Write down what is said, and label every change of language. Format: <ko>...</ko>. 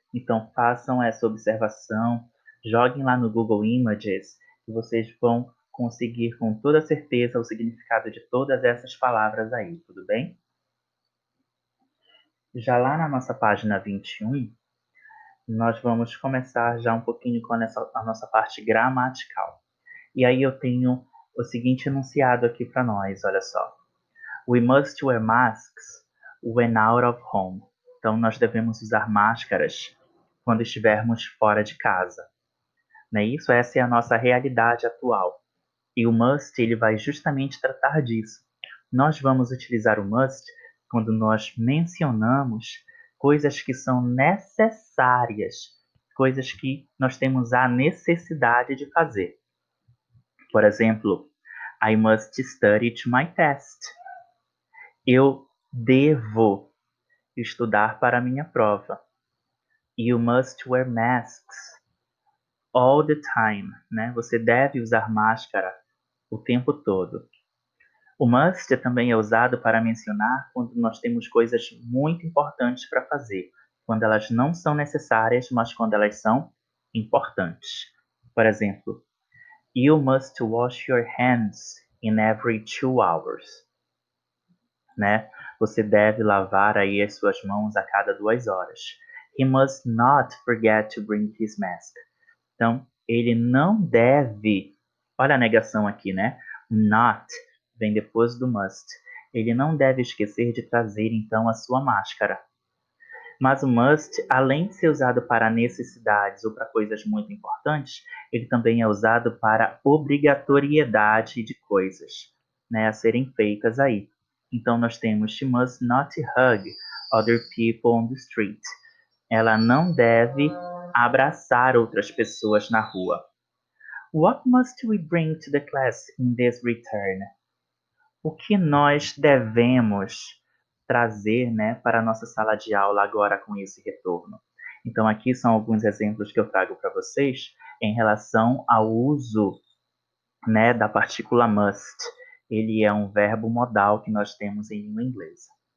<pt>Então, façam essa observação, joguem lá no Google Images, que vocês vão conseguir com toda certeza o significado de todas essas palavras aí, tudo bem? Já lá na nossa página 21, nós vamos começar já um pouquinho com a nossa parte gramatical. E aí eu tenho o seguinte enunciado aqui para nós, olha só.</pt> <en>We must wear masks when out of home.</en> <pt>Então, nós devemos usar máscaras quando estivermos fora de casa. Não é isso? Essa é a nossa realidade atual. E o must, ele vai justamente tratar disso. Nós vamos utilizar o must quando nós mencionamos coisas que são necessárias, coisas que nós temos a necessidade de fazer.</pt> <en>Por exemplo, I must study to my test.</en> <pt>Eu devo estudar para a minha prova.</pt> <en>You must wear masks all the time, né?</en> <pt>Você deve usar máscara o tempo todo. O must também é usado para mencionar quando nós temos coisas muito importantes para fazer, quando elas não são necessárias, mas quando elas são importantes.</pt> <en>Por exemplo, you must wash your hands in every 2 hours, né?</en> <pt>Você deve lavar aí as suas mãos a cada 2 horas.</pt> <en>He must not forget to bring his mask.</en> <pt>Então, ele não deve, olha a negação aqui, né? Not vem depois do must. Ele não deve esquecer de trazer, então, a sua máscara. Mas o must, além de ser usado para necessidades ou para coisas muito importantes, ele também é usado para obrigatoriedade de coisas, né, a serem feitas aí.</pt> <en>Então, nós temos she must not hug other people on the street.</en> <pt>Ela não deve abraçar outras pessoas na rua.</pt> <en>What must we bring to the class in this return?</en> <pt>O que nós devemos trazer, né, para a nossa sala de aula agora com esse retorno? Então, aqui são alguns exemplos que eu trago para vocês em relação ao uso, né, da partícula must. Ele é um verbo modal que nós temos em língua inglesa.</pt>